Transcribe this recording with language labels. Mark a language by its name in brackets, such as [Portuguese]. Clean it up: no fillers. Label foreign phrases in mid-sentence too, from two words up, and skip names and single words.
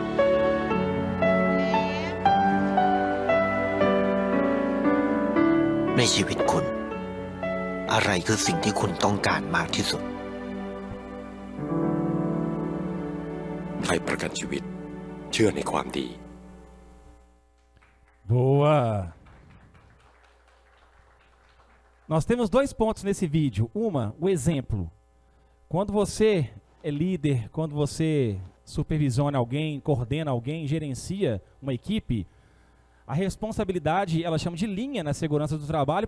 [Thai] ในชีวิตคุณอะไรคือสิ่งที่คุณต้องการมากที่สุด ไทยประกันชีวิตเชื่อในความดี [Portuguese] Boa! Nós temos 2 pontos nesse vídeo. O exemplo. Quando você é líder, quando você supervisiona alguém, coordena alguém, gerencia uma equipe, a responsabilidade, ela chama de linha na segurança do trabalho.